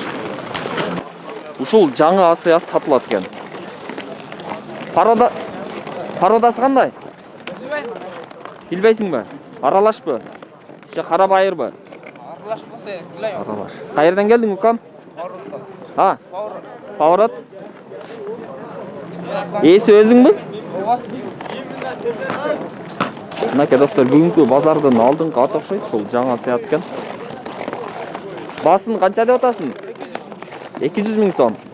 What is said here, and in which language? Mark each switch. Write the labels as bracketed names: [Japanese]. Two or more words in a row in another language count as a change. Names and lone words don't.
[Kyrgyz] Ушул жаңы асыят сатылат экен. Пародасы кандай? Билбейсиңби? Аралашпы? Же кара байырбы? Аралаш болса керек, билей. Аралаш. Кайерден келдиң, укам? Павротто. Ha? Паврот. Паврот. Эси өзүңбү? Ооба. Мынакей достор, бүгүнкү базардын алдыңкы аты окшойт, ушул жаңы асыят экен. Басын канча деп атасың? 200 миң сом.